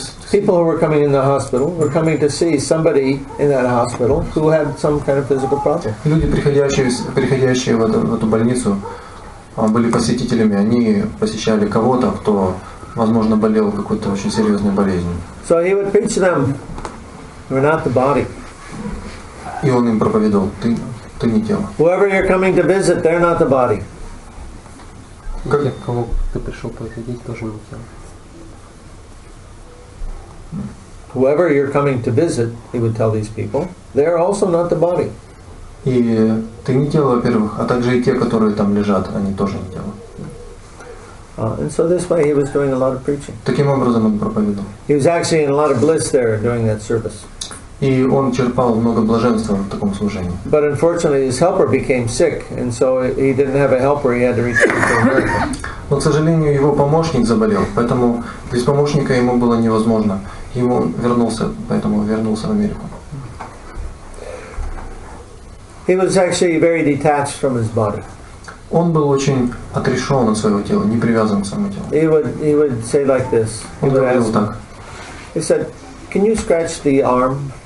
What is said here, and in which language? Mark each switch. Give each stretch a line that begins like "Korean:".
English: People who were coming in the hospital were coming to see somebody in that hospital who had some kind of physical problem.
Russian: Люди, приходящие в эту больницу, были посетителями, они посещали кого-то, кто, возможно, болел какой-то очень серьезной болезнью.
English: So he would preach to them, "You're not the body."
Russian: И он им проповедовал, ты не тело.
English: Whoever you're coming to visit, they're not the body.
Russian: Кого ты пришел проповедовать, тоже не тело.
English: Whoever you're coming to visit, he would tell these people, they're also not the body.
Russian: И ты не тело, во-первых, а также и те, которые там лежат, они тоже не тело.
English: And so this way he was doing a lot of preaching.
Russian: Таким образом он проповедовал.
English: He was actually in a lot of bliss there during that service.
Russian: И он черпал много блаженства в таком служении.
English: But unfortunately his helper became sick, and so he didn't have a helper, he had to return to America.
Russian: Но, к сожалению, его помощник заболел, поэтому без помощника ему было невозможно. Поэтому вернулся в Америку.
English: He was actually very detached from his body.
Russian: Он был очень отрешен от своего тела, не привязан к своему телу.
English: He would say like this.
Russian: Он говорил так.
English: He said, "Can you scratch the arm?"